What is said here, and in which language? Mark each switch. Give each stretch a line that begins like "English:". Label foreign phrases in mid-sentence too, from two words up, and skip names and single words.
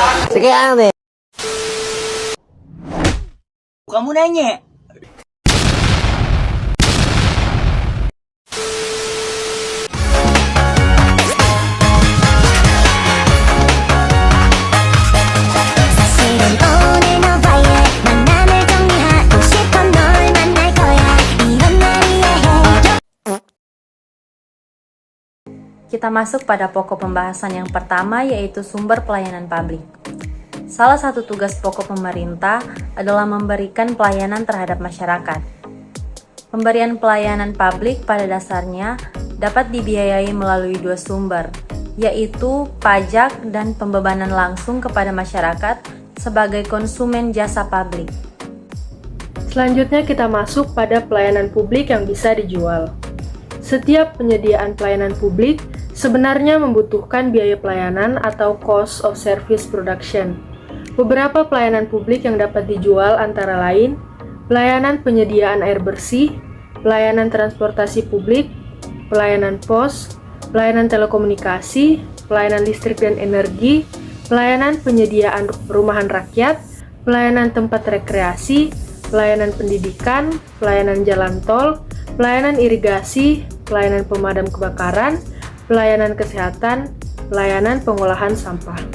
Indonesian: Sekarang deh. Kamu nanya.
Korean: 사실은 오늘 너와의 만남을 정리하고 싶어 널 만날 거야 이런 날 이해해
Indonesian: Kita masuk pada pokok pembahasan yang pertama, yaitu sumber pelayanan publik. Salah satu tugas pokok pemerintah adalah memberikan pelayanan terhadap masyarakat. Pemberian pelayanan publik pada dasarnya dapat dibiayai melalui dua sumber, yaitu pajak dan pembebanan langsung kepada masyarakat sebagai konsumen jasa publik. Selanjutnya kita masuk pada pelayanan publik yang bisa dijual. Setiap penyediaan pelayanan publik sebenarnya membutuhkan biaya pelayanan atau
English: cost of service production.
Indonesian: Beberapa pelayanan publik yang dapat dijual antara lain pelayanan penyediaan air bersih, pelayanan transportasi publik, pelayanan pos, pelayanan telekomunikasi, pelayanan listrik dan energi, pelayanan penyediaan perumahan rakyat, pelayanan tempat rekreasi, pelayanan pendidikan, pelayanan jalan tol, pelayanan irigasi, pelayanan pemadam kebakaran, pelayanan kesehatan, pelayanan pengolahan sampah.